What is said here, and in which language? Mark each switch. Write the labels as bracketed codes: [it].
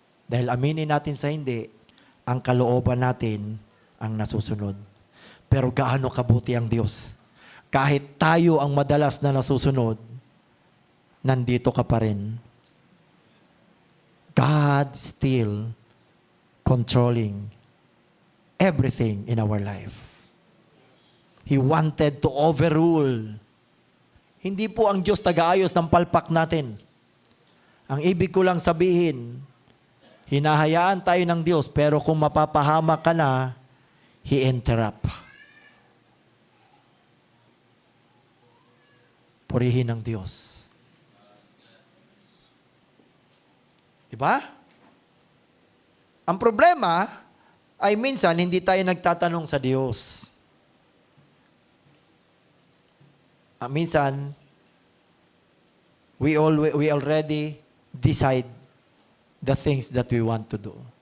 [tl] Dahil aminin natin sa hindi, ang kalooban natin ang nasusunod. Pero gaano kabuti ang Diyos? Kahit tayo ang madalas na nasusunod, nandito ka pa rin. [en] God still controlling everything in our life. He wanted to overrule. [tl] Hindi po ang Diyos taga-ayos ng palpak natin. Ang ibig ko lang sabihin, hinahayaan tayo ng Diyos, pero kung mapapahamak ka na, [en] He interrupt. [tl] purihin ng Diyos. Diba? Ang problema ay minsan hindi tayo nagtatanong sa Diyos. Minsan, [en] we already decide the things that we want to do.